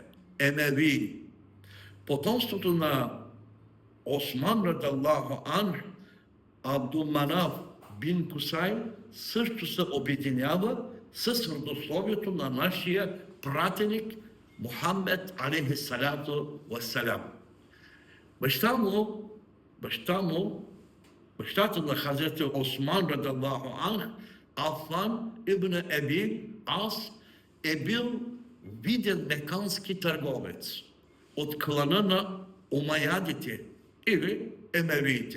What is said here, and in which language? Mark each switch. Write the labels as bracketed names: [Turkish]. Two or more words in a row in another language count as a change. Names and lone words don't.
[Bulgarian] Емеви. Потомството на Осман [Arabic] رضي الله عنه, [Bulgarian] Абдулманаф бин Кусай, също се обединява с родословието на нашия пратеник Мухаммед [Arabic] عليه الصلاة والسلام. [Bulgarian] Бащата на Хазрет Осман [Arabic] رضي الله عنه, [Bulgarian] Афан ибн Аби Ас, е бил виден мекански търговец от клана на омайядите или емевиите.